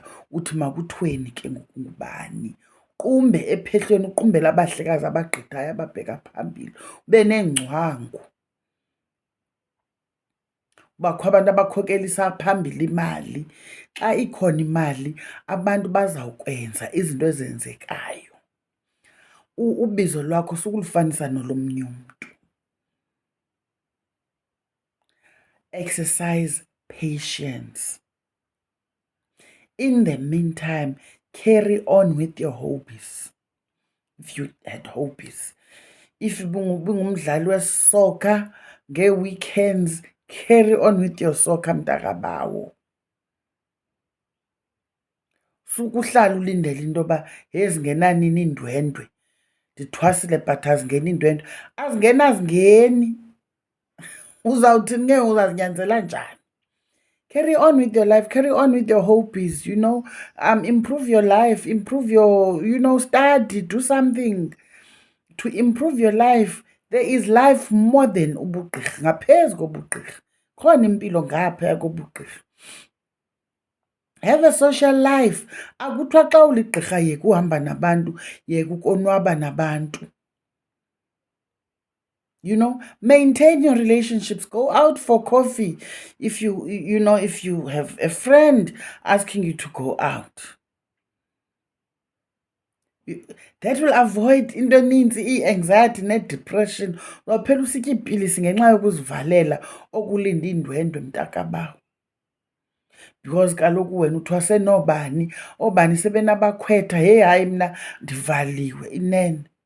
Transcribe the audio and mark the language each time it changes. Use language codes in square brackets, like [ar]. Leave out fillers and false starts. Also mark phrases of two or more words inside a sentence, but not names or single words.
[xh] Uthi makuthweni ke ngoku ngubani? Qumbe ephehlweni, uqumbele abahlekazi abagqithayo ababheka phambili, ube neengcwangu. Bakho abantu abakhokelisa phambili imali. Xa ikhona imali, abantu bazawukwenza izinto ezenzekayo. Ubizo lwakho sukulufanisa nolomnye umntu. [en] Exercise patience. In the meantime, carry on with your hobbies. If you had hobbies. If [xh] bungumdlali wesoka ngee-weekends, [en] carry on with your soccer mntakabawo. [xh] Sukuhlala ulindele into yoba zingenanini iindwendwe. Ndithwasile but azingeni iindwendwe. Azingeni. Uzawuthini ke uzazinyanzela njani? [en] Carry on with your life, carry on with your hobbies, you know. Improve your life, improve your, study, do something to improve your life. There is life more than [xh] ubugqirha, ngaphezu kobugqirha. Khona impilo ngaphaya kobugqirha. [en] Have a social life. [xh] Akuthiwa xa uligqirha yeka uhamba nabantu, yeka ukonwaba nabantu. [en] Maintain your relationships. Go out for coffee if if you have a friend asking you to go out. That will avoid [xh] into eninzi, i-anxiety ne-depression. Uzophela usitya iipilisi ngenxa yokuzivalela okulinda iindwendwe mntakabawo. [en] Because [xh] kaloku wena uthwase noobani, oobani sebenabakhwetha, hayi mna ndivaliwe, inene.